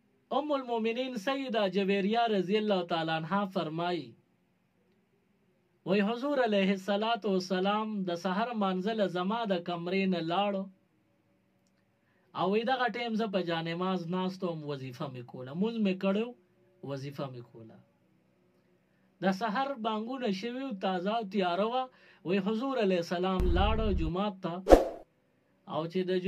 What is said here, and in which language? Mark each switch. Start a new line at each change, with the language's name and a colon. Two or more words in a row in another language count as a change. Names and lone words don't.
Pashto: ام المؤمنین سیدہ جویریہ
Arabic: رضی اللہ تعالی عنہ
Pashto: فرمائی وی حضور
Arabic: علیہ السلام
Pashto: د سحر منزل زما د کمرې نه لاړو او وی دغه ټیم زه په جانماز ناستم وظیفه مې کوله مونځ مې کړو وظیفه مې کوله د سحر بانګونه شوي تازه او تیاره وه وی حضور
Arabic: علیہ السلام
Pashto: لاړو جمعات ته او چې د